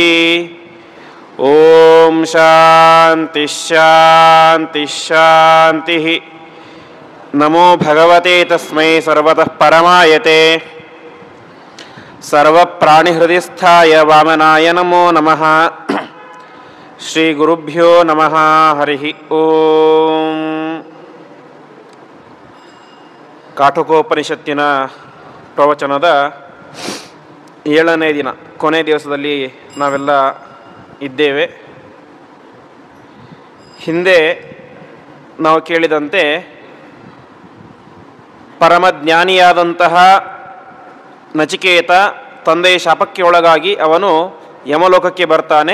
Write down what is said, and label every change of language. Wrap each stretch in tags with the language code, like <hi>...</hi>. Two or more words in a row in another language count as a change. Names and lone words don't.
<sa>ॐ शान्ति शान्ति शान्तिः। नमो भगवते तस्मै सर्वतः परमायते सर्वप्राणिहृदिस्थाय वामनाय नमो नमः। ಶ್ರೀಗುರುಭ್ಯೋ ನಮಃ. ಹರಿಃ ಓಂ.</sa> <kn>ಕಾಠಕೋಪನಿಷತ್ತಿನ ಪ್ರವಚನದ 7ನೇ ದಿನ, ಕೊನೆ ದಿವಸದಲ್ಲಿ ನಾವೆಲ್ಲ ಇದ್ದೇವೆ. ಹಿಂದೆ ನಾವು ಕೇಳಿದಂತೆ ಪರಮಜ್ಞಾನಿಯಾದಂತಹ ನಚಿಕೇತ ತಂದೆಯ ಶಾಪಕ್ಕೆ ಒಳಗಾಗಿ ಅವನು ಯಮಲೋಕಕ್ಕೆ ಬರ್ತಾನೆ.</kn>